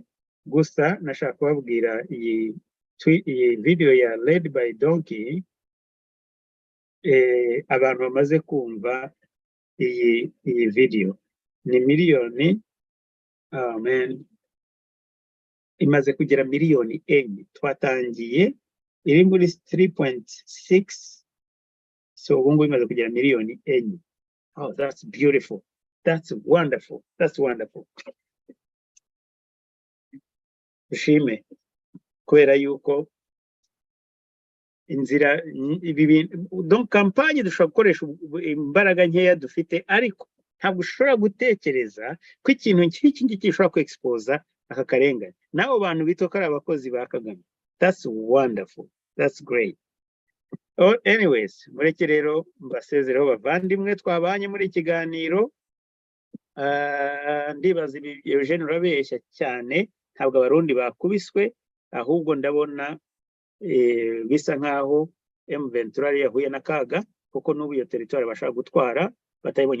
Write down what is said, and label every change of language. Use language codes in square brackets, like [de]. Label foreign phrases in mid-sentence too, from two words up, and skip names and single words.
[rw] Gusa nashaka kubabwira iyi video ya Led by Donkey, abantu bamaze kumva iyi video ni miliyoni, imaze kugera miliyoni 4. Twatangiye iri muri 3.6, so ubu ngubu imaze kugera miliyoni 4. [en] Oh, that's beautiful, that's wonderful, that's wonderful. Ushime kubera yuko inzira [fr] donc campagne [en] dushobora gukoresha imbaraga nkeya dufite, ariko ntabwo ushobora gutekereza ko ikintu nk'iki ngiki gishobora ku expose aka karengane n'abo bantu bitoka ari abakozi ba Kagame. That's wonderful, that's great. Anyways, [rw] mureke rero mbasezereho bavandimwe twabanye muri ikiganiro. Ndibaza ibi Eugene urabeshya cyane, ntabwo abarundi bakubiswe, ahubwo ndabona bisa nkaho M23 yahuye n'akaga, kuko n'ubu iyo territoire bashaka gutwara batayibonye.